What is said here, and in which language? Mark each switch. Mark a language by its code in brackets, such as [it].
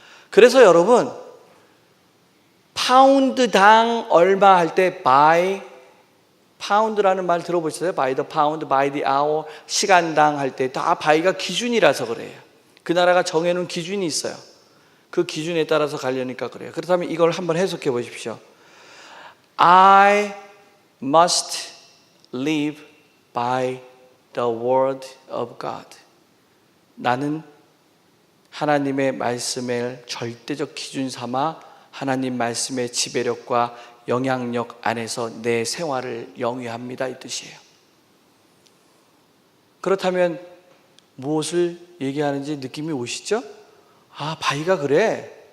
[ko] 그래서 여러분, 파운드당 얼마 할 때 by, 파운드라는 말 들어보셨어요? [en] by the pound, by the hour, [ko] 시간당 할 때 다 by가 기준이라서 그래요. 그 나라가 정해놓은 기준이 있어요. 그 기준에 따라서 가려니까 그래요. 그렇다면 이걸 한번 해석해 보십시오. [en] I must live by the word of God. [ko] 나는 하나님의 말씀을 절대적 기준 삼아 하나님 말씀의 지배력과 영향력 안에서 내 생활을 영위합니다, 이 뜻이에요. 그렇다면 무엇을 얘기하는지 느낌이 오시죠? 바위가 그래.